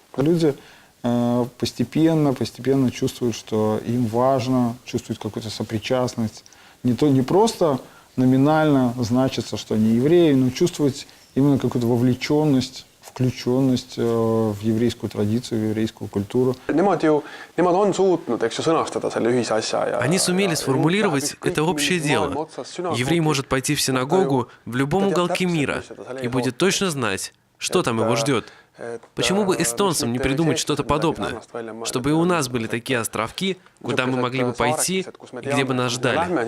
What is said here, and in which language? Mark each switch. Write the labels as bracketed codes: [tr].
[ru] Люди постепенно чувствуют, что им важно, чувствуют какую-то сопричастность. Не просто номинально значится, что они евреи, но чувствуют именно какую-то вовлеченность, включенность в еврейскую традицию, в еврейскую культуру. [et] Nemad on suutnud, eks ju, sõnastada selle ühise asja. [ru] Они сумели сформулировать это общее дело. Еврей может пойти в синагогу в любом уголке мира и будет точно знать, что там его ждет. Почему бы эстонцам не придумать что-то подобное? Чтобы и у нас были такие островки, куда мы могли бы пойти и где бы нас ждали.